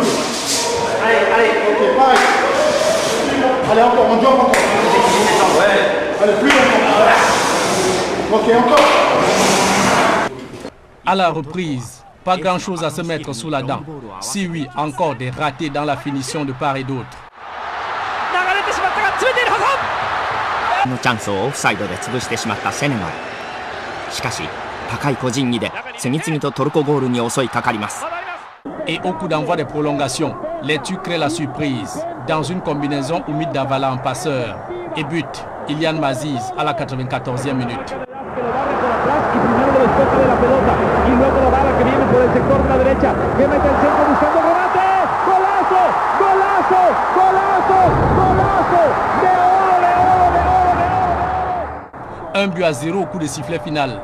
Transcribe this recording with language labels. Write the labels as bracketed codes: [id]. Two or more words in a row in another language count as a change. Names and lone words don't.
[fr] Allez, allez. Ok, pareil. Allez, encore. On joue encore. Ouais. Allez, plus longtemps. Ok, encore. À la reprise, pas grand-chose à se mettre sous la dent. Si oui, encore des ratés dans la finition de part et d'autre. [ja] のチャンスをオフサイドで潰してしまったセネガル。しかし高い個人技で次々とトルコゴールに襲いかかります。 [fr] Et au coup d'envoi des prolongations, les Turcs créent la surprise dans une combinaison Oumid Davala en passeur et but Ilian Maziz à la 94e minute. Un but à 0 au coup de sifflet final.